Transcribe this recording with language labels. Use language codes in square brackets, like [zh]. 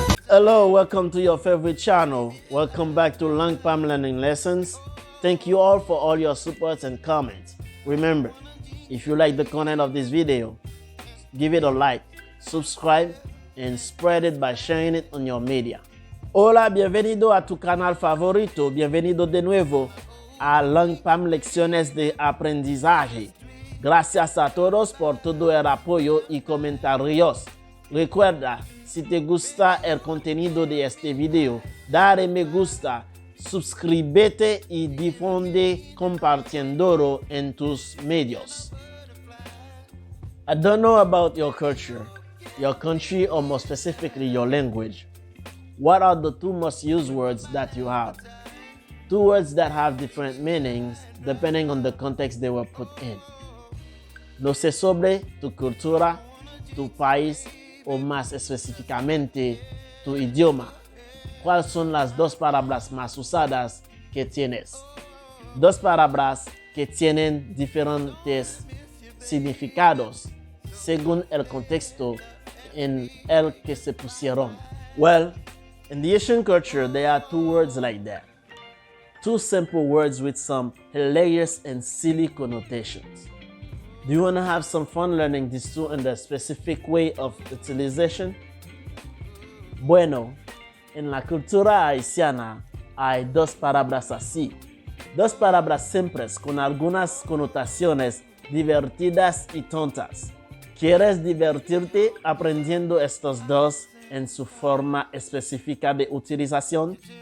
[en] Hello, welcome to your favorite channel. Welcome back to Long Palm Learning Lessons. Thank you all for all your support and comments. Remember, if you like the content of this video, give it a like, subscribe, and spread it by sharing it on your media. [es] Hola, bienvenido a tu canal favorito, bienvenido de nuevo a Long Palm Lecciones de Aprendizaje. Gracias a todos por todo el apoyo y comentarios. Recuerda, si te gusta el contenido de este video, dale me gusta, suscríbete y difunde compartiéndolo en tus medios. [en] I don't know about your culture, your country, or more specifically your language. What are the two most used words that you have? Two words that have different meanings depending on the context they were put in. [es] No sé sobre tu cultura, tu país o más específicamente tu idioma. ¿Cuáles son las dos palabras más usadas que tienes? Dos palabras que tienen diferentes significados según el contexto en el que se pusieron. [en] Well, in the Haitian culture, there are two words like that. Two simple words with some hilarious and silly connotations. Do you want to have some fun learning these two in the specific way of utilization? [es] Bueno, en la cultura haitiana hay dos palabras así. Dos palabras simples con algunas connotaciones divertidas y tontas. ¿Quieres divertirte aprendiendo estos dos en su forma específica de utilización?